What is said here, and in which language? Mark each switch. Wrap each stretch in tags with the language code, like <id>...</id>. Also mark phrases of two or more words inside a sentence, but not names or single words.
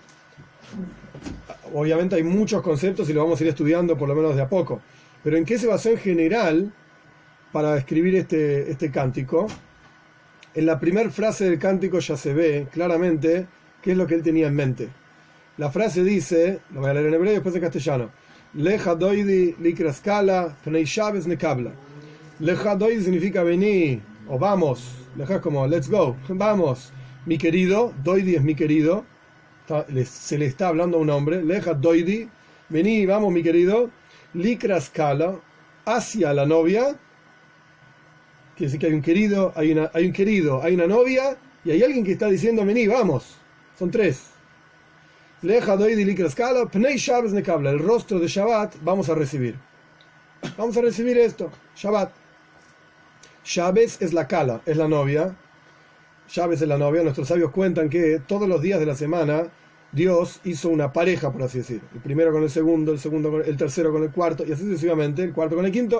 <es>Obviamente hay muchos conceptos y lo vamos a ir estudiando por lo menos de a poco. Pero ¿en qué se basó en general para escribir este cántico? En la primera frase del cántico ya se ve claramente qué es lo que él tenía en mente. La frase dice, lo voy a leer en hebreo y después en castellano:</es> <he>לכה דודי לקראת כלה פני שבת נקבלה. לכה דודי</he> <es>significa vení o vamos. Lecha es como</es> <en>let's go,</en> <es>vamos, mi querido. Doidi es mi querido, se le está hablando a un hombre.</es> <he>לכה דודי,</he> <es>vení, vamos, mi querido. Likraskala, hacia la novia. Quiere decir que hay un querido, hay una novia y hay alguien que está diciendo vení, vamos. Son tres.</es> <he>לכה דודי לקראת כלה פני שבת נקבלה.</he> <es>El rostro de Shabbat vamos a recibir. Vamos a recibir esto, Shabbat. Shabbos es la kala, es la novia. Shabbos es la novia. Nuestros sabios cuentan que todos los días de la semana Dios hizo una pareja, por así decir. El primero con el segundo con el tercero con el cuarto, y así sucesivamente, el cuarto con el quinto.</es>